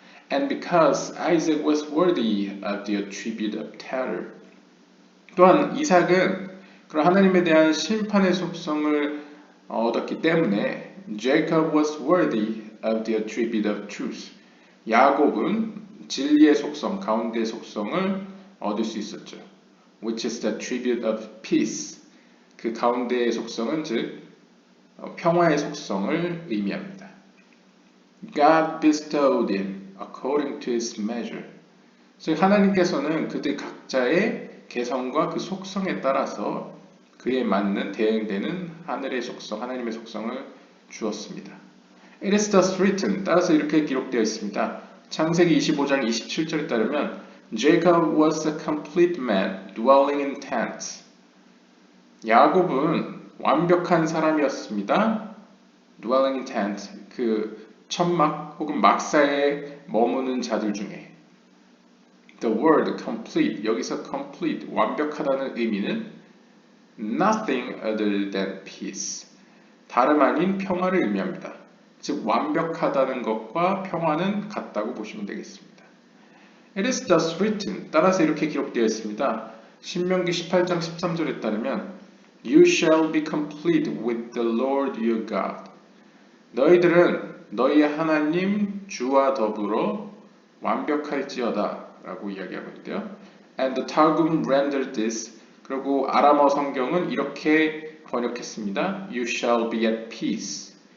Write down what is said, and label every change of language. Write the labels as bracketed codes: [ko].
[en] And because Isaac was worthy of the attribute of terror. [ko] 또한 이삭은 그런 하나님에 대한 심판의 속성을 얻었기 때문에 [en] Jacob was worthy of the attribute of truth. [ko] 야곱은 진리의 속성, 가운데의 속성을 얻을 수 있었죠. [en] Which is the attribute of peace. [ko] 그 가운데의 속성은 즉 평화의 속성을 의미합니다. [en] God bestowed him according to his measure. [ko] 즉 하나님께서는 그들 각자의 개성과 그 속성에 따라서 그에 맞는 대응되는 하늘의 속성, 하나님의 속성을 주었습니다. [en] It is thus written. [ko] 따라서 이렇게 기록되어 있습니다. 창세기 25장 27절에 따르면 [en] Jacob was a complete man dwelling in tents. [ko] 야곱은 완벽한 사람이었습니다. [en] dwelling in tent, [ko] 그 천막 혹은 막사에 머무는 자들 중에 [en] the word complete, [ko] 여기서 complete, 완벽하다는 의미는 [en] nothing other than peace, [ko] 다름 아닌 평화를 의미합니다. 즉 완벽하다는 것과 평화는 같다고 보시면 되겠습니다. [en] It is thus written, [ko] 따라서 이렇게 기록되어 있습니다. 신명기 18장 13절에 따르면 [en] You shall be complete with the Lord your God. [ko] 너희들은 너희의 하나님 주와 더불어 완벽할지어다 라고 이야기하고 있는데요. [en] And the Targum rendered this. [ko] 그리고 아람어 성경은 이렇게 번역했습니다. [en] You shall be at peace.